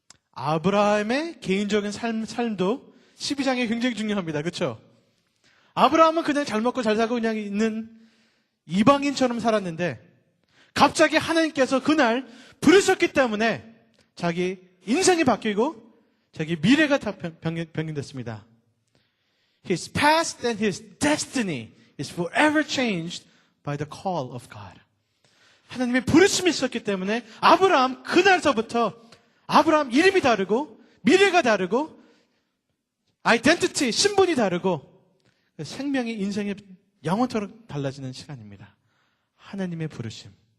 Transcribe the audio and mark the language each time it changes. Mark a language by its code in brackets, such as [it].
[ko] 아브라함의 개인적인 삶도 12장에 굉장히 중요합니다. 그렇죠? 아브라함은 그냥 잘 먹고 잘 살고 그냥 있는 이방인처럼 살았는데 갑자기 하나님께서 그날 부르셨기 때문에 자기 인생이 바뀌고 자기 미래가 다 변경됐습니다. [en] His past and his destiny is forever changed by the call of God. [ko] 하나님의 부르심이 있었기 때문에 아브라함 그날서부터 아브라함 이름이 다르고 미래가 다르고 아이덴티티, 신분이 다르고 생명이 인생이 영원토록 달라지는 시간입니다. 하나님의 부르심.